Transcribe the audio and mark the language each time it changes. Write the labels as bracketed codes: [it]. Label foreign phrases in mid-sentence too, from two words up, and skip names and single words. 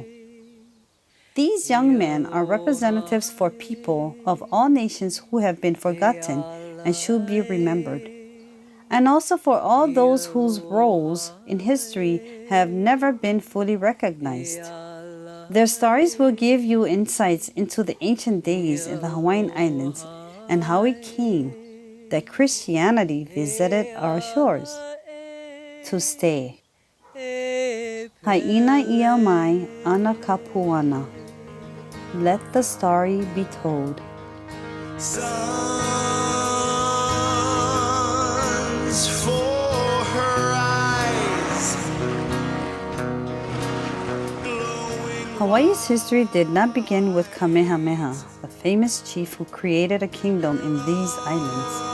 [en] These young men are representatives for people of all nations who have been forgotten and should be remembered, and also for all those whose roles in history have never been fully recognized. Their stories will give you insights into the ancient days in the Hawaiian Islands and how it came that Christianity visited our shores to stay. [haw] Haina ia mai ana kapuana. [en] Let the story be told. Suns for her eyes. Hawaii's history did not begin with Kamehameha, the famous chief who created a kingdom in these islands.